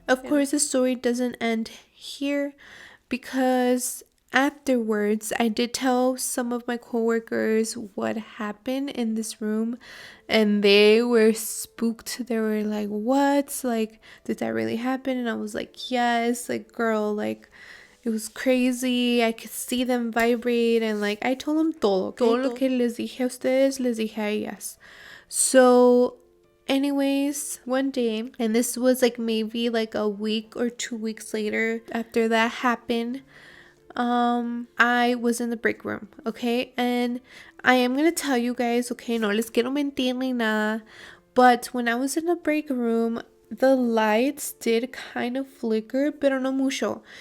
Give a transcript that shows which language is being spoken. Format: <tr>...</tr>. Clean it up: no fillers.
<en>Of course, the story doesn't end here, because afterwards I did tell some of my coworkers what happened in this room, and they were spooked. They were like, what? Like, did that really happen? And I was like, yes. Like, girl, like, it was crazy. I could see them vibrate, and like I told them</en> <es>todo,</es> <en>okay?</en> <es>Todo lo que les dije a ustedes, les dije a ellas.</es> <en>So anyways, one day, and this was like maybe like a week or 2 weeks later after that happened, I was in the break room, okay? And I am gonna tell you guys, okay,</en> <es>no les quiero mentir ni nada,</es> <en>but when I was in the break room, the lights did kind of flicker,</en> <es>pero no mucho.</es>